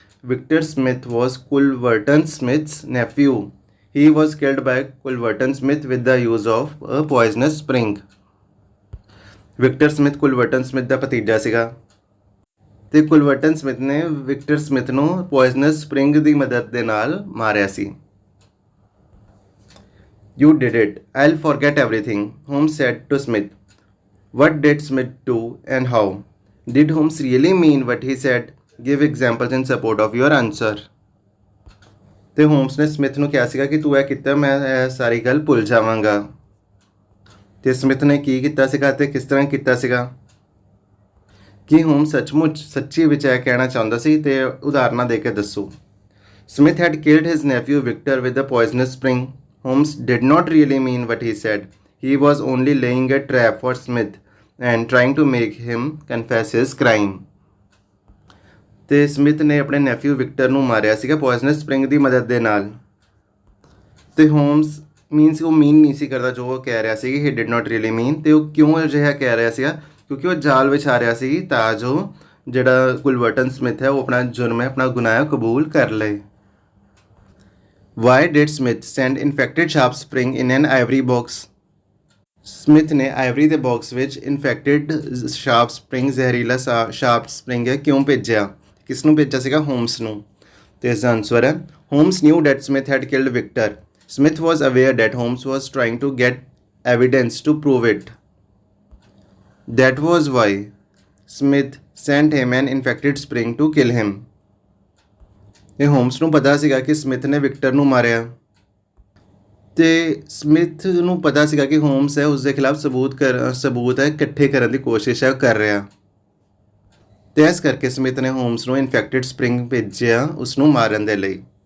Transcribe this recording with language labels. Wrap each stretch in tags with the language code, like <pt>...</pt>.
<en>Victor Smith was Culverton Smith's nephew, he was killed by Culverton Smith with the use of a poisonous spring.</en> <pa>Victor Smith ਕੁਲਵਰਟਨ Smith ਦਾ ਭਤੀਜਾ ਸੀਗਾ, ਤੇ ਕੁਲਵਰਟਨ Smith ਨੇ Victor Smith ਨੂੰ poisonous spring ਦੀ ਮਦਦ ਦੇ ਨਾਲ ਮਾਰਿਆ ਸੀ।</pa> <en>You did it. I'll forget everything, Holmes said to Smith. What did Smith do and how? Did Holmes really mean what he said? Give examples in support of your answer.</en> <pa>ਤੇ homes ਨੇ Smith ਨੂੰ ਕਿਹਾ ਸੀਗਾ ਕਿ ਤੂੰ ਇਹ ਕੀਤਾ, ਮੈਂ ਇਹ ਸਾਰੀ ਗੱਲ ਭੁੱਲ ਜਾਵਾਂਗਾ। ਤੇ ਸਮਿਥ ਨੇ ਕੀ ਕੀਤਾ ਸੀਗਾ ਤੇ ਕਿਸ ਤਰ੍ਹਾਂ ਕੀਤਾ ਸੀਗਾ, ਕਿ ਹੋਮਸ ਸੱਚਮੁੱਚ ਸੱਚੀ ਵਿੱਚ ਇਹ ਕਹਿਣਾ ਚਾਹੁੰਦਾ ਸੀ, ਤੇ ਉਦਾਹਰਨਾਂ ਦੇ ਕੇ ਦੱਸੋ।</pa> <en>Smith had killed his nephew Victor with a poisonous spring. Holmes did not really mean what he said. He was only laying a trap for Smith and trying to make him confess his crime.</en> <pa>ਤੇ Smith ਨੇ ਆਪਣੇ nephew Victor ਨੂੰ ਮਾਰਿਆ ਸੀਗਾ poisonous spring ਦੀ ਮਦਦ ਦੇ ਨਾਲ। ਤੇ ਹੋਮਸ ਉਹ ਮੀਨ ਨਹੀਂ ਸੀ ਕਰਦਾ ਜੋ ਉਹ ਕਹਿ ਰਿਹਾ ਸੀ,</pa> <en>He did not really mean.</en> <pa>ਤੇ ਉਹ ਕਿਉਂ ਅਜਿਹਾ ਕਹਿ ਰਿਹਾ ਸੀਗਾ, ਕਿਉਂਕਿ ਉਹ ਜਾਲ ਵਿਛਾ ਰਿਹਾ ਸੀ ਤਾਂ ਜੋ ਜਿਹੜਾ ਕੁਲਵਰਟਨ ਸਮਿਥ ਹੈ ਉਹ ਆਪਣਾ ਜੁਰਮ ਹੈ, ਆਪਣਾ ਗੁਨਾਹ ਕਬੂਲ ਕਰ ਲਏ।</pa> <en>Why did Smith send infected sharp spring in an ivory box?</en> <pa>Smith ਨੇ ਆਈਵਰੀ ਦੇ ਬਾਕਸ ਵਿੱਚ ਇਨਫੈਕਟਡ ਸ਼ਾਰਪ ਸਪਰਿੰਗ, ਜ਼ਹਿਰੀਲਾ ਸ਼ਾਰਪ ਸਪਰਿੰਗ ਹੈ, ਕਿਉਂ ਭੇਜਿਆ, ਕਿਸ ਨੂੰ ਭੇਜਿਆ ਸੀਗਾ, ਹੋਮਸ ਨੂੰ। ਤੇ ਇਸ ਦਾ ਆਨਸਰ ਹੈ</pa> <en>Holmes knew that Smith had killed Victor. Smith was aware that Holmes was trying to get evidence to prove it. That was why Smith sent him an infected spring to kill him.</en> <pa>ਇਹ homes ਨੂੰ ਪਤਾ ਸੀਗਾ ਕਿ Smith ਨੇ Victor ਨੂੰ ਮਾਰਿਆ, ਤੇ Smith ਨੂੰ ਪਤਾ ਸੀਗਾ ਕਿ ਹੋਮਸ ਹੈ ਉਸ ਦੇ ਖਿਲਾਫ ਸਬੂਤ ਹੈ ਇਕੱਠੇ ਕਰਨ ਦੀ ਕੋਸ਼ਿਸ਼ ਹੈ ਕਰ ਰਿਹਾ। ਤੇ ਇਸ ਕਰਕੇ ਸਮਿਥ ਨੇ ਹੋਮਸ ਨੂੰ ਇਨਫੈਕਟਡ ਸਪ੍ਰਿੰਗ ਭੇਜਿਆ ਉਸ ਨੂੰ ਮਾਰਨ ਦੇ ਲਈ।</pa>